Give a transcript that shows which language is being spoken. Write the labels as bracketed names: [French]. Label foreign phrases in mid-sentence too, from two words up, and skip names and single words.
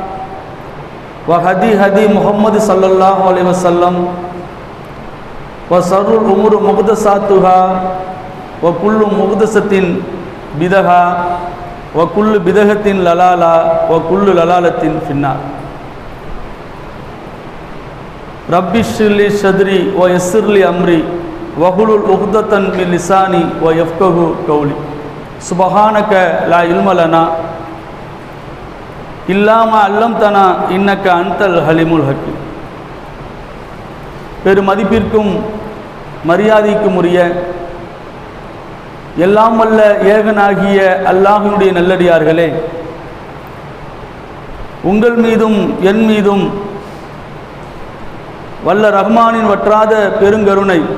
[Arabic] وهدي محمد صلى الله عليه وسلم وشر الأمور محدثاتها وكل محدثة بدعة وكل بدعة ضلالة وكل ضلالة في النار رب اشرح لي صدري ويسر لي أمري واحلل عقدة من لساني ويفقهوا قولي سبحانك لا علم لنا إلا ما علمتنا إنك أنت الحليم الحكيم [Tamil] பெருமதிப்பிற்கும் மரியாதைக்கும் உரிய எல்லாம் வல்ல ஏகனாகிய அல்லாஹ்வினுடைய நல்லடியார்களே, உங்கள் மீதும் என் மீதும் வல்ல ரஹ்மானின் வற்றாத பெருங்கருணை